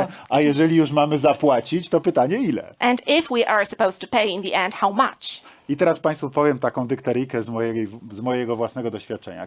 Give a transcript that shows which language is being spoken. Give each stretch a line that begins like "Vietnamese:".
Polish: A jeżeli już mamy zapłacić, to pytanie ile?
English: And if we are supposed to pay in the end, how much?
Polish: I teraz Państwu powiem taką dykteryjkę z mojego własnego doświadczenia.